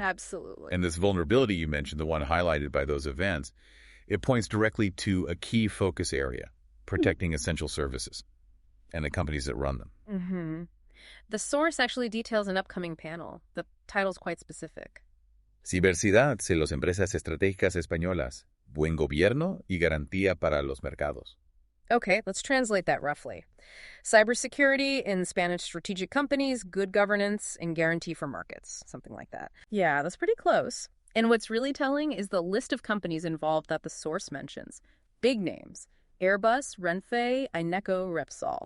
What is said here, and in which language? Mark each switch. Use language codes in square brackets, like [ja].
[en] Absolutely. And this vulnerability you mentioned, the one highlighted by those events, it points directly to a key focus area, protecting essential services and the companies that run them. Mm-hmm. The source actually details an upcoming panel. The title's quite specific. [es] Ciberseguridad en las empresas estratégicas españolas. Buen gobierno y garantía para los mercados. [en] Okay, let's translate that roughly. Cybersecurity in Spanish strategic companies, good governance, and guarantee for markets. Something like that. Yeah, that's pretty close. And what's really telling is the list of companies involved that the source mentions. Big names. Airbus, Renfe, Ineco, Repsol.